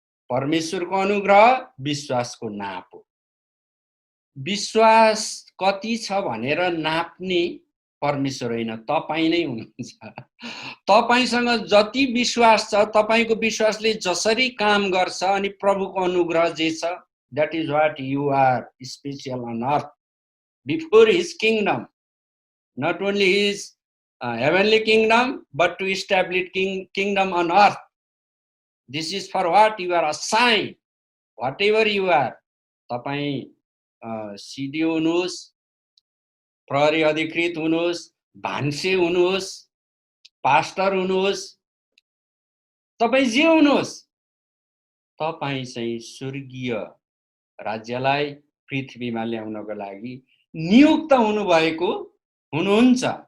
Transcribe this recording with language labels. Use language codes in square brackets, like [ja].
[ne] परमेश्वरको अनुग्रह, विश्वासको नापो। विश्वास कति छ भनेर नाप्ने परमेश्वर होइन, तपाई नै हुनुहुन्छ। तपाईसँग जति विश्वास छ, तपाईको विश्वासले जसरी काम गर्छ अनि प्रभुको अनुग्रह जे छ, [en] that is what you are special on earth before his kingdom. Not only his heavenly kingdom, but to establish kingdom on earth. This is for what you are assigned. Whatever you are, [ne] तपाई सिडिओ हुनुहोस्, प्रहरी अधिकृत हुनुहोस्, भान्से हुनुहोस्, pastor हुनुहोस्, तपाई जे हुनुहोस्, तपाई चाहिँ स्वर्गीय राज्यलाई पृथ्वीमा ल्याउनको लागि नियुक्त हुनुभएको हुनुहुन्छ।